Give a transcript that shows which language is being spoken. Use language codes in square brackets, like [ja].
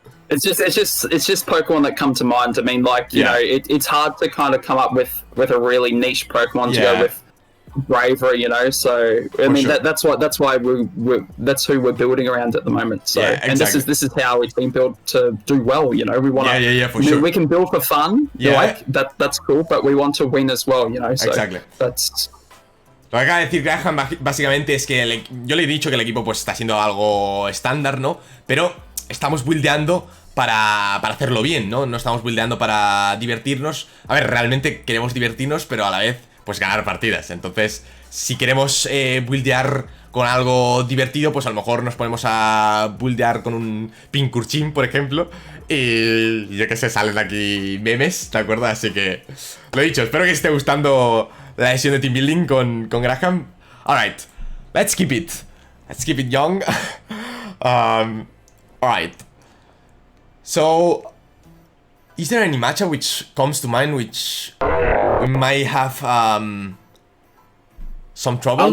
[en] it's just Pokemon that come to mind. I mean, like, you know, it's hard to kind of come up with a really niche Pokemon to go with Braviary, you know. So I mean, sure. that's why that's who we're building around at the moment. So and this is how it's been built to do well. You know, we want for sure. We can build for fun. Like that's cool, but we want to win as well. You know, so that's. [es] Lo que acaba de decir Graham básicamente es que yo le he dicho que el equipo pues está siendo algo estándar, ¿no? Pero estamos buildeando para hacerlo bien, ¿no? No estamos buildeando para divertirnos. A ver, realmente queremos divertirnos, pero a la vez pues ganar partidas. Entonces, si queremos buildear con algo divertido, pues a lo mejor nos ponemos a buildear con un Pincurchin, por ejemplo. Y yo qué sé, salen aquí memes, ¿de acuerdo? Así que, lo dicho, espero que os esté gustando la sesión de team building con Graham. [en] Alright, let's keep it young. Alright. So, is there any matchup which comes to mind which we might have some trouble?